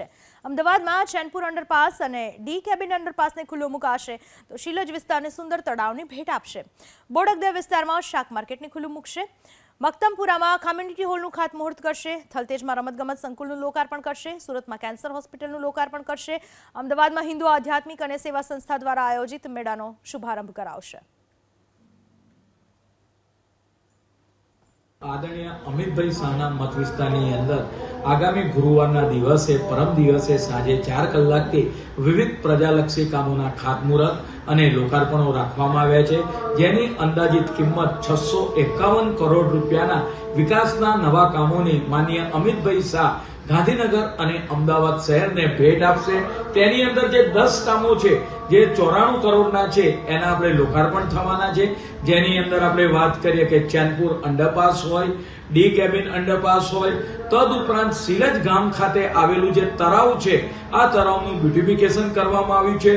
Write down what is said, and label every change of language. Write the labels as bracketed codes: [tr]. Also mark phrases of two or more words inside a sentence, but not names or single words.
[gu] અમદાવાદમાં ચેનપુર અંડરપાસ અને ડી કેબિન અંડરપાસને ખુલ્લો મુકાશે તો શીલજ વિસ્તારને સુંદર તળાવની ભેટ આપશે। બોડકદેવ વિસ્તારમાં શાક માર્કેટને ખુલ્લું મૂકશે। મક્તમપુરામાં કમ્યુનિટી હોલનું ખાતમુહૂર્ત કરશે। થલતેજમાં રમતગમત સંકુલનું લોકાર્પણ કરશે। સુરતમાં કેન્સર હોસ્પિટલનું લોકાર્પણ કરશે। અમદાવાદમાં હિન્દુ આધ્યાત્મિક અને સેવા સંસ્થા દ્વારા આયોજિત મેળાનો શુભારંભ કરાવશે। આદરણીય અમિતભાઈ શાહના મત વિસ્તારની અંદર આગામી ગુરુવારના દિવસે પરમ દિવસે સાંજે 4 કલાકથી વિવિધ પ્રજાલક્ષી કામોના ખાતમુહૂર્ત અને લોકાર્પણો રાખવામાં આવ્યા છે, જેની અંદાજિત કિંમત 651 કરોડ રૂપિયાના વિકાસના નવા કામોની માનનીય અમિતભાઈ શાહ ગાંધીનગર અને અમદાવાદ શહેરને ભેટ આપશે। તેની અંદર જે 10 કામો છે જે 94 કરોડના છે એના આપણે લોકાર્પણ થવાના છે, જેની અંદર આપણે વાત કરીએ કે ચેનપુર અંડરપાસ હોય, ડી કેબિન અંડરપાસ હોય, તદુપરાંત શીલજ ગામ ખાતે આવેલું જે તળાવ છે આ તળાવનું બ્યુટિફિકેશન કરવામાં આવ્યું છે।